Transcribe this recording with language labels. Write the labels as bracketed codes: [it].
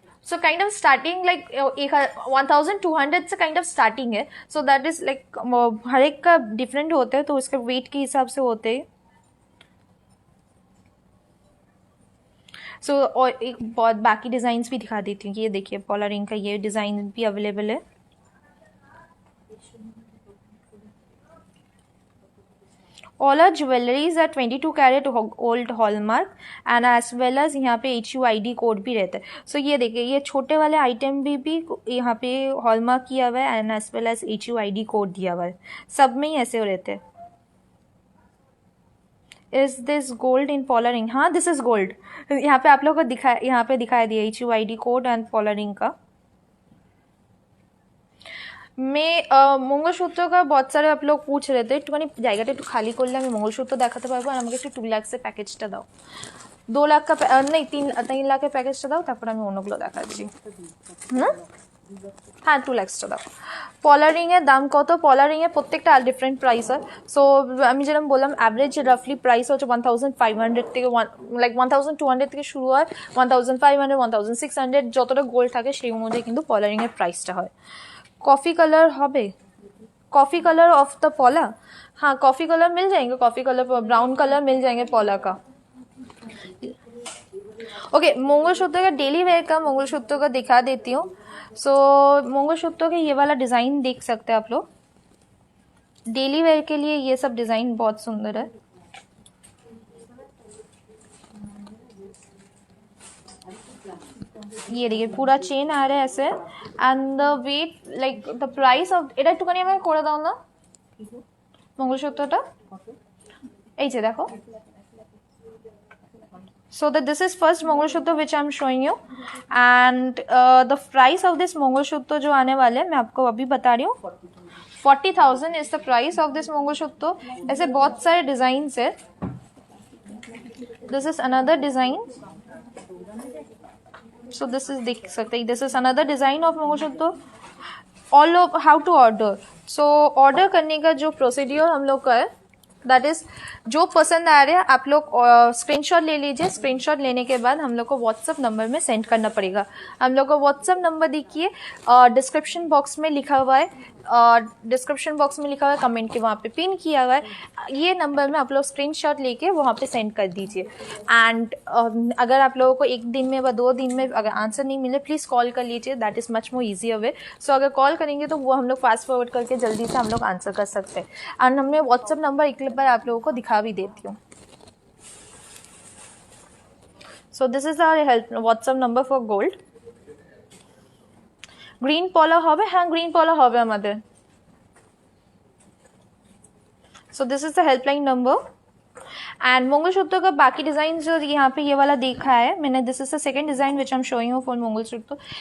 [en] So kind of starting like 1200 से kind of starting है. So that is like [hi] हर एक का different होता है तो उसके weight के हिसाब से होते हैं. So और एक बहुत बाकी डिज़ाइंस भी दिखा देती हूँ. ये देखिए पॉलर रिंग का ये डिज़ाइन भी अवेलेबल है. [en] All our jewelries are 22 carat old hallmark and as well as [hi] यहाँ पे HUID कोड भी रहता है. सो ये देखिए ये छोटे वाले आइटम भी यहाँ पे हॉलमार्क किया हुआ है [en] and as well as [hi] HUID code दिया हुआ है. सब में ही ऐसे रहते हैं. [en] Is this gold in polar ring. [hi] हाँ [en] This is gold. [hi] यहाँ पे आप लोग को दिखाया दिया HUID कोड एंड पॉलर रिंग का. मैं मंगलसूत्र का बहुत सारे आप लोग पूछ रहे थे. [bn] একটুখানি জায়গাটা একটু খালি করলে আমি মঙ্গলসূত্র দেখাতে পারবো. আর আমাকে একটু 2 লাখের প্যাকেজটা দাও. 2 লাখ [hi] का नहीं [bn] 3 লাখের প্যাকেজটা দাও তারপর আমি অন্যগুলো দেখাচ্ছি. हाँ 2 লাখটা দাও. পলার রিং এর দাম কত? পলার রিং এর প্রত্যেকটা ডিফারেন্ট প্রাইস হয়. সো আমি যেরকম বললাম এভারেজ রাফলি প্রাইস হচ্ছে 1500 থেকে লাইক 1200 থেকে শুরু হয়. 1500 1600 যতটা গোল্ড থাকে সেই অনুযায়ী কিন্তু পলার রিং এর প্রাইসটা হয়. [en] coffee colour [bn] হবে. [en] Coffee colour of the पॉला. [hi] हाँ कॉफ़ी कलर मिल जाएंगे. कॉफ़ी कलर ब्राउन कलर मिल जाएंगे पॉला का. ओके मंगलसूत्र का डेली वेयर का मंगलसूत्र का दिखा देती हूँ. सो मंगलसूत्र के ये वाला डिज़ाइन देख सकते हैं आप लोग. डेली वेयर के लिए ये सब डिज़ाइन बहुत सुंदर है. ये देखिए पूरा चेन आ रहा है ऐसे [en] and the weight like the price of [bn] এটা একটুখানি আমাকে করে দাও না মঙ্গলসূত্রটা. এই যে দেখো. [en] So that this is first mangalsutra which I am showing you and the price of this mangalsutra [hi] जो आने वाले मैं आपको अभी बता रही हूँ. [en] 40,000 is the price of this mangalsutra. [hi] ऐसे बहुत सारे डिजाइन है. [en] This is another design. So this is [hi] देख सकते हैं, [en] This is another design of mangalsutra. All of how to order. [hi] So order करने का जो प्रोसीड्यूर हम लोग का है, [en] that is [hi] जो पसंद आ रहा है आप लोग स्क्रीनशॉट ले लीजिए। स्क्रीनशॉट लेने के बाद हम लोग को व्हाट्सएप नंबर में सेंड करना पड़ेगा। हम लोग को व्हाट्सएप नंबर देखिए डिस्क्रिप्शन बॉक्स में लिखा हुआ है, डिस्क्रिप्शन बॉक्स में लिखा हुआ है, कमेंट के वहाँ पे पिन किया हुआ है। ये नंबर में आप लोग स्क्रीनशॉट लेके वहाँ पे सेंड कर दीजिए। एंड अगर आप लोगों को 1 दिन में व 2 दिन में अगर आंसर नहीं मिले, प्लीज़ कॉल कर लीजिए, [en] That is much more easier way. [hi] सो अगर कॉल करेंगे तो वो हम लोग फास्ट फॉरवर्ड करके जल्दी से हम लोग आंसर कर सकते हैं। एंड हमने व्हाट्सएप नंबर एक बार आप लोगों को दिखा भी देती हूँ। [en] So this is our help WhatsApp number for gold. [bn] Green পলা হবে, হ্যাঁ গ্রিন পলা হবে আমাদের। [en] So this is the helpline number. [hi] And mangalsutra का बाकी डिजाइन जो यहाँ पे ये वाला देखा है मैंने, [en] This is the second design which I am showing you for mangalsutra.